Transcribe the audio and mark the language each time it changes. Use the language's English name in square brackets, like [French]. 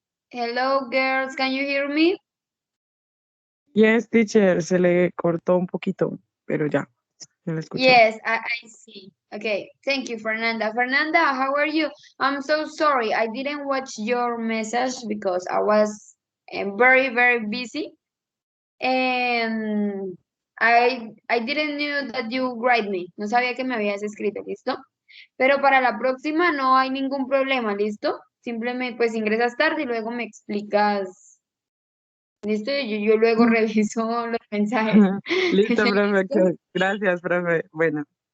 [English] Hello, girls, can you hear me? Yes, teacher, [Spanish] se le cortó un poquito, pero ya la escuchamos. [English] Yes, I see. Okay, thank you, Fernanda. Fernanda, how are you? I'm so sorry. I didn't watch your message because I was very, very busy. And I didn't knew that you write me. [Spanish] No sabía que me habías escrito, ¿listo? Pero para la próxima no hay ningún problema, ¿listo? Simplemente pues ingresas tarde y luego me explicas. ¿Listo? Yo luego reviso los mensajes. Listo, profe. ¿Listo? Gracias, profe. Bueno,